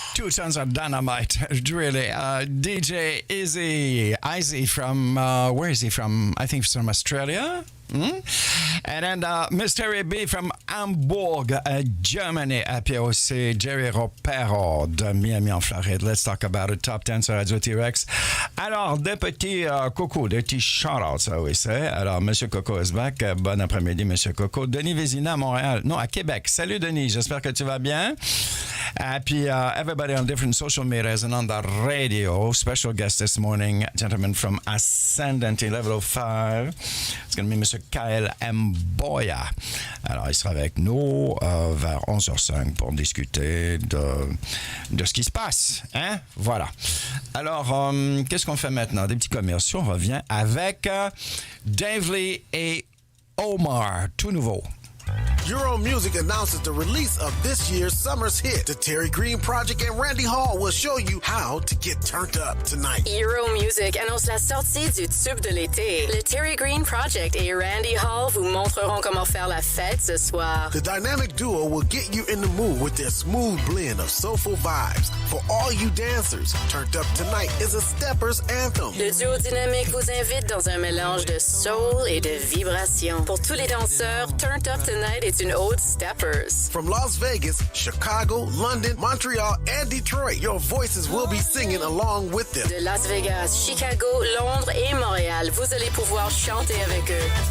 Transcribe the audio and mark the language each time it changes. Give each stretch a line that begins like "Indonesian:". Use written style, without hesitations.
English: Sounds of dynamite, really. DJ Izzy from, where is he from? I think from Australia. And then Mystery B from Hamburg, Germany.
French: Et puis aussi Jerry Ropero de Miami en Floride.
English: Let's talk about it.
French: Top 10 sur Radio T-Rex. Alors, des petits coucou, des petits shout-outs, ça oui c'est. Alors, Monsieur Coco
English: is back.
French: Bon après-midi, Monsieur Coco. Denis Vézina à Montréal. Non, à Québec. Salut, Denis. J'espère que tu vas bien. Et puis,
English: everybody on different social medias and on the radio. Special guest this morning, gentleman from Ascendant Level 5. It's going to be Mr. Kyle Mboya.
French: Alors, il sera avec nous vers 11h05 pour discuter de ce qui se passe. Hein? Voilà. Alors, qu'est-ce qu'on fait maintenant? Des petits commerciaux. On revient avec Dave Lee et Omar. Tout nouveau.
English: Euro Music announces the release of this year's summer's hit. The Terry Green Project and Randy Hall will show you how to get turned up tonight.
French: Euro Music annonce la sortie du tube de l'été. Le Terry Green Project et Randy Hall vous montreront comment faire la fête ce soir.
English: The dynamic duo will get you in the mood with their smooth blend of soulful vibes. For all you dancers, Turned Up Tonight is a stepper's anthem.
French: Le duo dynamique vous invite dans un mélange de soul et de vibration. Pour tous les danseurs, Turned Up Tonight est C'est une ode steppers.
English: From Las Vegas, Chicago, London, Montreal, and Detroit, your voices will be singing along with them.
French: De Las Vegas, Chicago, Londres et Montréal, vous allez pouvoir chanter avec eux.